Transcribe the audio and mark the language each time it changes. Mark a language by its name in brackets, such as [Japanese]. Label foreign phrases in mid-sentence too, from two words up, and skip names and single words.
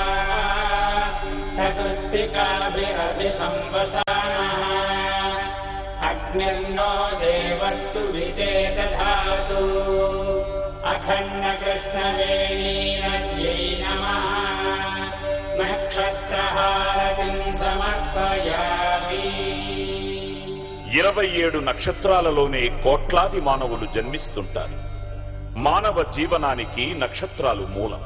[Sanskrit] सकृत्तिकाभिरभिसंवसानः अग्निर्नो देवस्तु विते दधातु अखण्डकृष्णवेणीनद्यै नमः नक्षत्रहारतिम् समर्पयामि [Telugu] 27 నక్షత్రాలలోనే కోట్లాది మానవులు జన్మిస్తుంటారు. మానవ జీవనానికి నక్షత్రాలు మూలం.